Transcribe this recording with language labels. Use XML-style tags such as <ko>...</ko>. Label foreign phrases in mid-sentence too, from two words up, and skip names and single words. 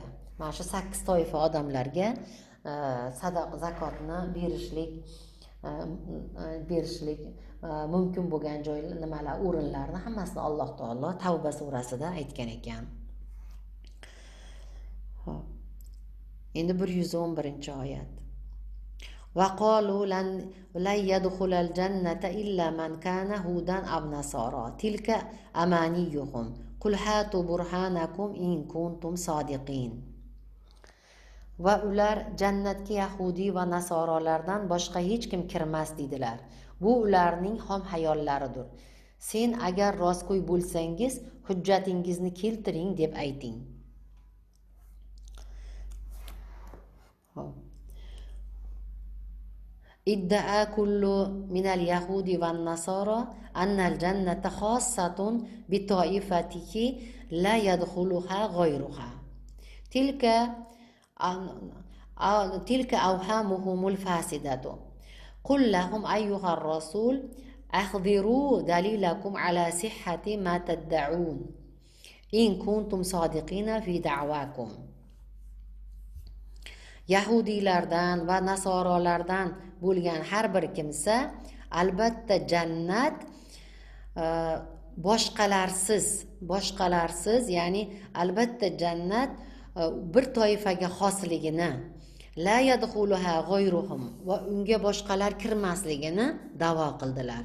<uz>Mana shu 8 toifa odamlarga zakotni berishlik mumkin bo'lgan joylar, nimalar, o'rinlarni hammasini Alloh taolo Tavba surasida aytgan ekan. Endi 111-oyat.</uz> <ar>وقالوا لن يدخل الجنة إلا من كان هودا أو نصارى تلك أمانيهم قل هاتوا برهانكم إن كنتم صادقين.</ar> <uz>Va ular jannatga yahudi va nasorolardan boshqa hech kim kirmas dedilar. Bu ularning xom hayollaridir. Sen agar rostgo'y bo'lsangiz, hujjatingizni keltiring deb ayting.</uz> <ar>ادعى كل من اليهود والنصارى أن الجنة خاصة بطائفته لا يدخلها غيره. تلك أوهامهم الفاسدة. قل لهم أيها الرسول أحضروا دليلكم على صحة ما تدعون إن كنتم صادقين في دعواكم.</ar> <uz>Yahudiylardan va nasorolardan bo'lgan har bir kimsa albatta jannat boshqalarsiz, ya'ni albatta jannat bir toifaga xosligini,</uz> <ar>لا يدخلها غيرهم,</ar> <uz>va unga boshqalar kirmasligini da'vo qildilar.</uz>